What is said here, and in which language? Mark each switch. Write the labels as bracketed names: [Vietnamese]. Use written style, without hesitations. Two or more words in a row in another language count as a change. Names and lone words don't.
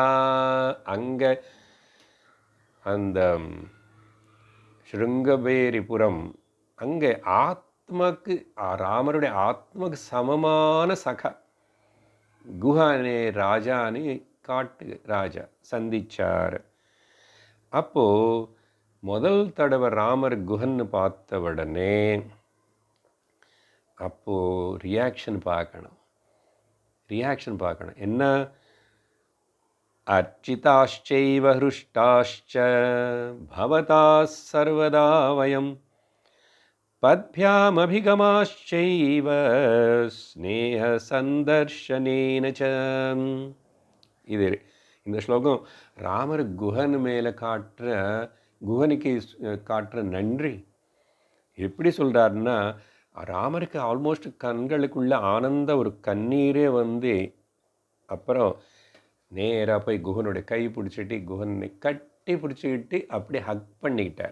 [Tamil] அங்கே அந்த ஸ்ருங்கபேரிபுரம் அங்கே ஆத்மக்கு ராமருடைய ஆத்மக்கு சமமான சகா குஹானே ராஜானே காட்டு ராஜா சந்திச்சார். அப்போது முதல் தடவை ராமர் குஹன்னு பார்த்த உடனே அப்போது ரியாக்ஷன் பார்க்கணும். என்ன? [Sanskrit] அர்ச்சிதாश्चैव हृष्टाश्च भवता सर्वदा वयं पद्भ्यामभिगमाश्चैव स्नेहसन्दर्शनेन च. [Tamil] இது இந்த ஸ்லோகம் ராமர் குஹன் மேலே குஹனுக்கு காட்டுற நன்றி. எப்படி சொல்கிறாருன்னா, ராமருக்கு ஆல்மோஸ்ட் கண்களுக்குள்ள ஆனந்த ஒரு கண்ணீரே வந்து அப்புறம் நேராக போய் குஹனுடைய கை பிடிச்சிட்டு குஹனை கட்டி பிடிச்சிக்கிட்டு அப்படியே ஹக் பண்ணிக்கிட்டார்.